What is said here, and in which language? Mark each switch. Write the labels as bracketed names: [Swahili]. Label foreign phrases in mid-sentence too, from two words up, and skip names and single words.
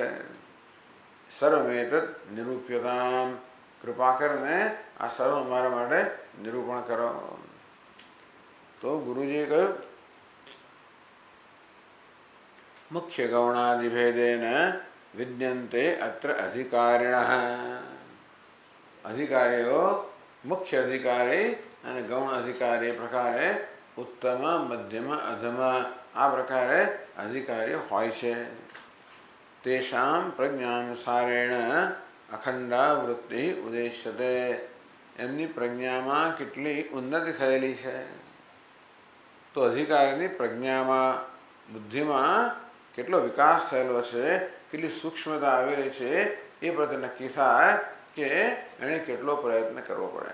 [Sanskrit] સર્વમેતત નિરૂપ્યતામ. [Gujarati] કૃપા કરીને આ સર્વ અમારા માટે નિરૂપણ કરો. તો ગુરુજીએ કહ્યું [Sanskrit] મુખ્ય ગૌણાદિભેદેન विद्यन्ते अत्र अधिकारिणः [Gujarati] અધિકારીઓ મુખ્ય અધિકારી અને ગૌણ અધિકારી પ્રકારે ઉત્તમ મધ્યમ અધમ આ પ્રકારે અધિકારીઓ હોય છે. [Sanskrit] તેષામ પ્રજ્ઞાનુસારેણ અખંડા વૃત્તિ ઉદ્દેશ્યતે [Gujarati] એમની પ્રજ્ઞામાં કેટલી ઉન્નતિ થયેલી છે તો અધિકારીની પ્રજ્ઞામાં બુદ્ધિમાં કેટલો વિકાસ થયેલો છે, કેટલી સૂક્ષ્મતા આવેલી છે એ પ્રત્યે નક્કી થાય કે એણે કેટલો પ્રયત્ન કરવો પડે.